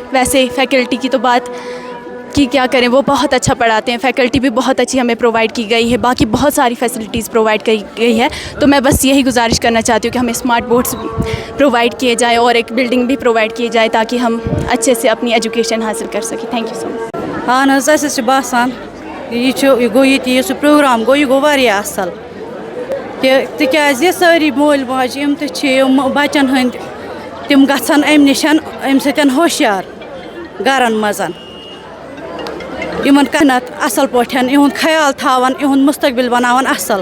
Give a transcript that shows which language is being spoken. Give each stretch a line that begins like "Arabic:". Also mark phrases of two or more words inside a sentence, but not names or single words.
Hindi: वैसे फैकल्टी की तो बात कि क्या करें, वो बहुत अच्छा पढ़ाते हैं,
English: फैकल्टी भी
Hindi: बहुत अच्छी हमें प्रोवाइड की गई है, बाकी बहुत सारी फैसिलिटीज़ प्रोवाइड की गई है। तो मैं बस यही गुजारिश करना चाहती हूँ कि हमें
English: smart boards
Hindi: प्रोवाइड किए जाए और एक बिल्डिंग भी प्रोवाइड की जाए ताकि हम अच्छे से अपनी एजुकेशन हासिल कर सकें।
English: Thank you so much.
Kashmiri: हाँ नज़ अस बसान यह गो ये प्रोग्राम गो, यह गो वारिया असल तिकाज सारी मोल माज बचन हंद तम गन अम निश अम सतन होशियार गरन मजन इन कहनत असल पान इहुंद ख्याल थावन, इहुंद मुस्तकबिल बनावन असल।